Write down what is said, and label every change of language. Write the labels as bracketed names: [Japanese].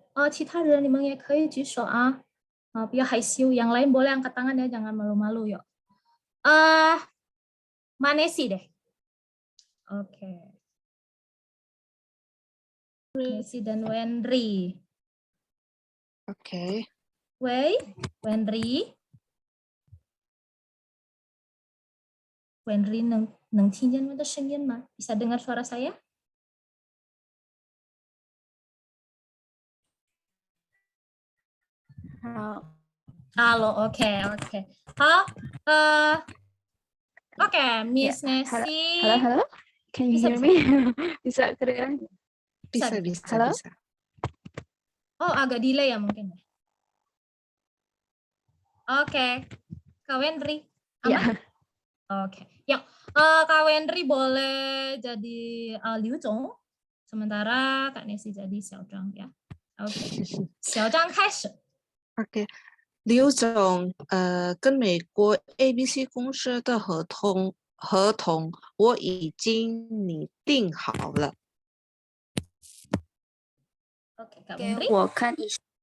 [Chinese] 其他人你们也可以举手啊。不要害羞， [Indonesian] yang lain boleh angkat tangan ya, jangan malu-malu yuk. Manesi deh. Oke. Messi dan Wenry. OK， [Chinese] Wei, Wenry. Wenry 能听见我的声音吗？ [Indonesian] Bisa dengar suara saya? Halo, oke. 好，oke, Miss Nessie. [English] Halo, can you hear me? [Indonesian] Bisa kedengeran? bisa. Halo? Oh, agak delay ya mungkin. Oke, Kak Wenry. Ya. Oke, yuk. Kak Wendri boleh jadi Liu Zhong, sementara Kak Nesi jadi Xiao Zhang ya. Oke, Xiao Zhang 开始。 [Chinese] OK，刘总，跟美国 ABC 公司的合同我已经拟定好了。 [Indonesian] Oke, Kak [Chinese] 给 [Indonesian] Wendri. [Chinese] 我看一下。